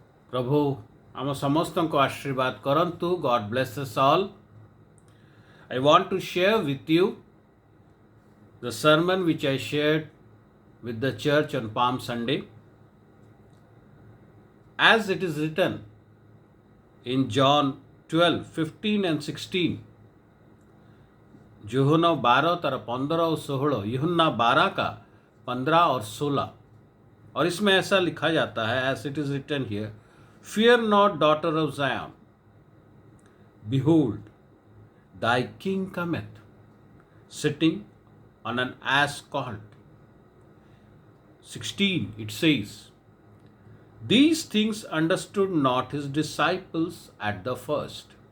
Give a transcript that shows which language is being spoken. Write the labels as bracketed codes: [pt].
[or] प्रभु आम समस्त को आशीर्वाद करंतु. [en] God bless us all. I want to share with you the sermon which I shared with the church on Palm Sunday, as it is written in John 12:15 and 16. [hi] यूहन्ना 12 तरह 15 और 16, यूहन्ना 12 का 15 और 16. और इसमें ऐसा लिखा जाता है, [en] as it is written here, fear not, daughter of Zion, behold, thy king cometh, sitting on an ass colt. 16, it says, these things understood not his disciples at the first.